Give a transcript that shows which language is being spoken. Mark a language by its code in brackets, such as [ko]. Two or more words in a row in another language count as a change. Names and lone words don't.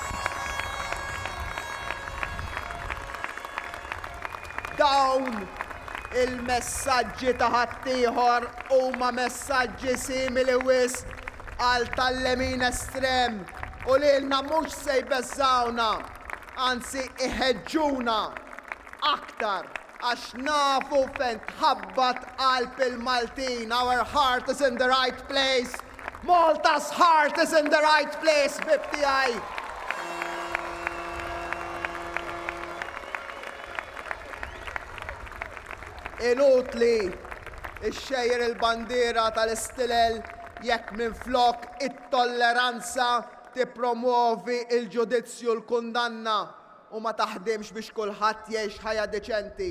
[mt] Dawn il-messaġġi ta' ħaddieħor huma messaġġi simili wisq għal tal-lemin estrem u lilna mhux se jbeżżawna, anzi iħeġġuna aktar għax nafu fejn tħabbat qalb il-Maltin. [en] Our heart is in the right place. Malta's heart is in the right place, [mt] bibtiegħi. Inutli ixxejjer il-bandiera tal-istilel jekk minflok it-tolleranza tippromuovi il-ġudizzju l-kundanna u ma taħdimx biex kulħadd jgħix ħajja deċenti.